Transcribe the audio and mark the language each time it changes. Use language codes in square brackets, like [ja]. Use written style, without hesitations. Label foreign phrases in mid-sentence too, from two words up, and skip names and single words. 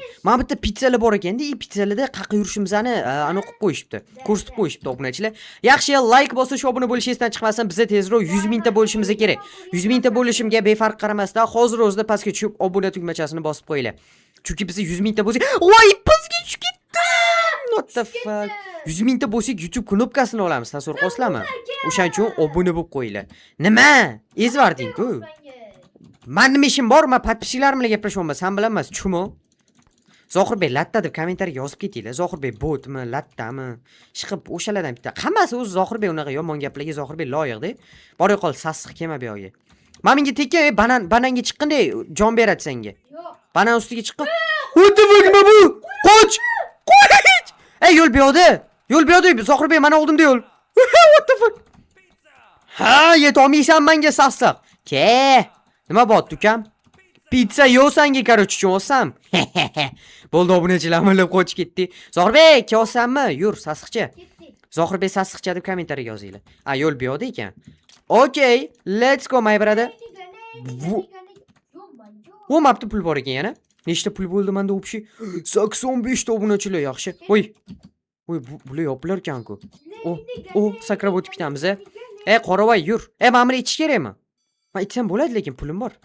[uz] Mana bitta pizzalar bor ekanda, pizzalarda qaqa yurishimizni ana qilib qo'yishibdi. Ko'rsatib qo'yishibdi obunachilar. Yaxshi, like bosish, obuna bo'lish esdan chiqmasin. Bizga tezroq 100 mingta bo'lishimiz kerak. 100 mingta bo'lishimga befarq qaramasdan hozir o'zida pastga tushib obuna tugmachasini bosib qo'yinglar. Chunki biz 100 mingta bo'lsak, voy, pastga tushib ketdim. [en] What the fuck? [uz] 100 mingta bo'lsak YouTube knopkasini olamiz, tasavvur qilasizlarmi? O'shaning uchun obuna bo'lib qo'yinglar. Nima? Ezvarding-ku. Men nima ishim bor? Men podpischiklarim bilan gaplashmayman. Sen bilan emas, chumo. Zohirbek latta deb kommentariyaga yozib ketinglar. Zohirbek botmi, lattami? Chiqib o'shalardan bitta. Hammasi o'zi Zohirbek unaqa yomon gaplarga Zohirbek loyiqda. Bor yo'qol sassiq kelma bu yoqqa. Men menga tekkan bananga chiqqanday jon beradi senga. Yo'q. Banan ustiga chiqqan. O'tdi nima bu? Qoch! Yo'l bu yoqda. Yo'l bu yoqda. Zohirbek mana oldimda yo'l. [en] What the fuck? [uz] Ha, yetolmaysan menga sassiq. Ke. Nima bo'pti ukam? Pizza yo'sanga короче olsam. Bo'ldi obunachilar amallab qochib ketdi. Zohirbek, kelsanmi? Yur, sassiqcha. Zohirbek sassiqcha deb kommentariyaga yozinglar. Yo'l bu yoqda ekan. [en] Okay, let's go my brother. [uz] Mapta pul bor ekan yana. Nechta pul bo'ldi menda общий? 85 ta obunachilar yaxshi. Voy, bular yopilar ekan-ku. Sakrab o'tib ketamiz. Qoravoy, yur. Men buni ichish kerakmi? Men ichsam bo'ladi, lekin pulim bor.